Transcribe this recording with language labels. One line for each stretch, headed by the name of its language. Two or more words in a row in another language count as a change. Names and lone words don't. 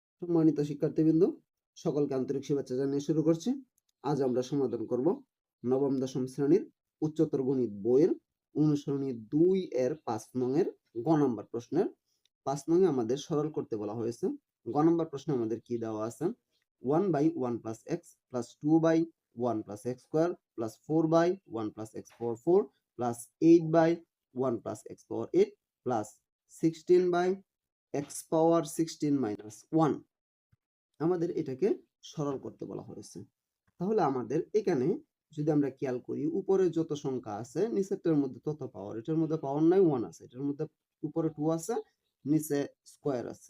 Bangla: সম্মানিত শিক্ষার্থীবৃন্দ, সকলকে আন্তরিক শুভেচ্ছা জানিয়ে শুরু করছি। আজ আমরা সমাধান করব নবম দশম শ্রেণীর উচ্চতর গণিত বইয়ের অনুসরণী 2 এর 5 নং এর গ নাম্বার প্রশ্নের 5 নং এ আমাদের সরল করতে বলা হয়েছে। গ নাম্বার প্রশ্নে আমাদের কি দেওয়া আছে?
English: 1/1 plus x plus 2/1 plus x square plus 4/1 plus x power 4 plus 8/1 plus x power 8 plus 16/x power 16 minus 1।
Bangla: আমাদের এটাকে সরল করতে বলা হয়েছে। তাহলে আমাদের এখানে যদি আমরা খেয়াল করি, উপরে যত সংখ্যা আছে নিচেরটার মধ্যে তত পাওয়ার। এটার মধ্যে পাওয়ার নাই, 1 আছে। এটার মধ্যে উপরে 2 আছে, নিচে স্কয়ার আছে।